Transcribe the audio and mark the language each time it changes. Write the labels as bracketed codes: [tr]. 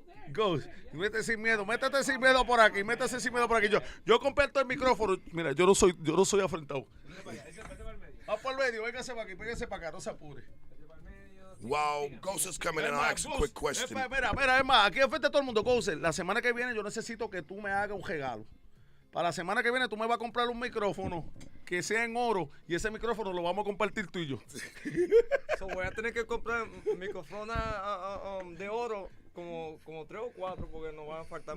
[es] Ghost, métete sin miedo por aquí, Yo comparto el micrófono. Mira, yo no soy afrentado. Va por el medio, véngase para aquí, véngase para acá, no se apure. [en] While Ghost is coming in, I'll ask a quick question. [es] Mira, es más, aquí frente a todo el mundo, Ghost, la semana que viene yo necesito que tú me hagas un regalo. Para la semana que viene tú me vas a comprar un micrófono que sea en oro y ese micrófono lo vamos a compartir tú y yo. So, voy a tener que comprar micrófonos de oro como 3 o 4 porque nos van a faltar